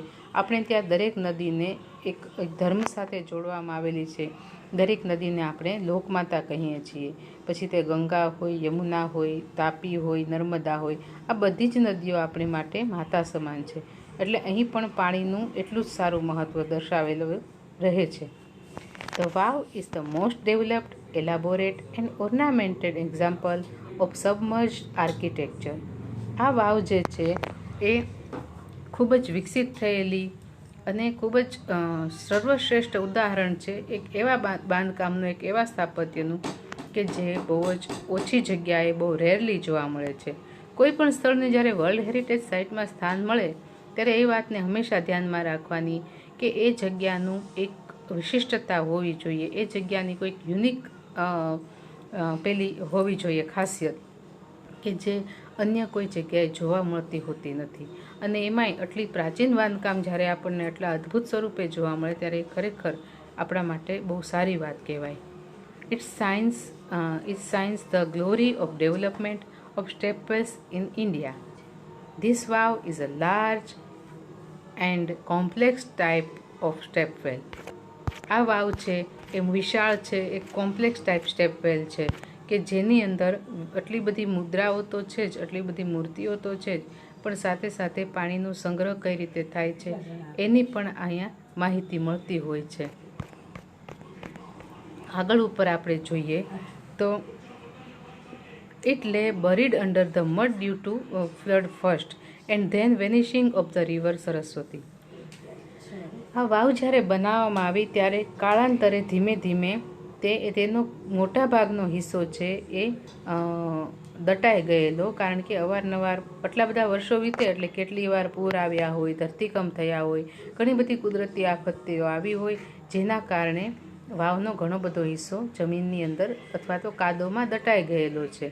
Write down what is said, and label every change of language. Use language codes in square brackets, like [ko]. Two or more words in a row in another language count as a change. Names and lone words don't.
[gu] આપણે ત્યાં દરેક નદીને એક ધર્મ સાથે જોડવામાં આવેલી છે. દરેક નદીને આપણે લોકમાતા કહીએ છીએ. પછી તે ગંગા હોય, યમુના હોય, તાપી હોય, નર્મદા હોય, આ બધી જ નદીઓ આપણી માટે માતા સમાન છે. એટલે અહીં પણ પાણીનું એટલું જ સારું મહત્ત્વ દર્શાવેલું રહે છે. [en] The wow is the most developed, elaborate and ornamented example of submerged architecture. [gu] આ વાવ જે છે એ ખૂબ જ વિકસિત થયેલી અને ખૂબ જ સર્વશ્રેષ્ઠ ઉદાહરણ છે એક એવા બાંધકામનું, એક એવા સ્થાપત્યનું કે જે બહુ જ ઓછી જગ્યાએ બહુ રેરલી જોવા મળે છે. કોઈ પણ સ્થળને જ્યારે [en] World Heritage Siteમાં [gu] સ્થાન મળે ત્યારે એ વાતને હંમેશા ધ્યાનમાં રાખવાની કે એ જગ્યાનું એક વિશિષ્ટતા હોવી જોઈએ, એ જગ્યાની કોઈક યુનિક પેલી હોવી જોઈએ ખાસિયત કે જે અન્ય કોઈ જગ્યાએ જોવા મળતી હોતી નથી. અને એમાંય આટલી પ્રાચીન બાંધકામ જ્યારે આપણને આટલા અદ્ભુત સ્વરૂપે જોવા મળે ત્યારે ખરેખર આપણા માટે બહુ સારી વાત કહેવાય. [en] It shines the glory of development of stepwells in India. This vow is a large and complex type of stepwell. [gu] આ વાવ છે એ વિશાળ છે, એક [en] complex type stepwell [gu] છે કે જેની અંદર આટલી બધી મુદ્રાઓ તો છે જ, આટલી બધી મૂર્તિઓ તો છે જ, પણ સાથે સાથે પાણીનો સંગ્રહ કઈ રીતે થાય છે એની પણ અહીંયા માહિતી મળતી હોય છે. આગળ ઉપર આપણે જોઈએ તો [en] it lay buried under the mud due to flood first and then vanishing of the river [gu] સરસ્વતી. આ વાવ જ્યારે બનાવવામાં આવી ત્યારે કાળાંતરે ધીમે ધીમે તેનો મોટા ભાગનો હિસ્સો છે એ દટાઈ ગયેલો, કારણ કે અવારનવાર આટલા બધા વર્ષો વીતે એટલે કેટલી વાર પૂર આવ્યા હોય, ધરતીકંપ થયા હોય, ઘણી બધી કુદરતી આફત્તિઓ આવી હોય, જેના કારણે વાવનો ઘણો બધો હિસ્સો જમીનની અંદર અથવા તો કાદવમાં દટાઈ ગયેલો છે.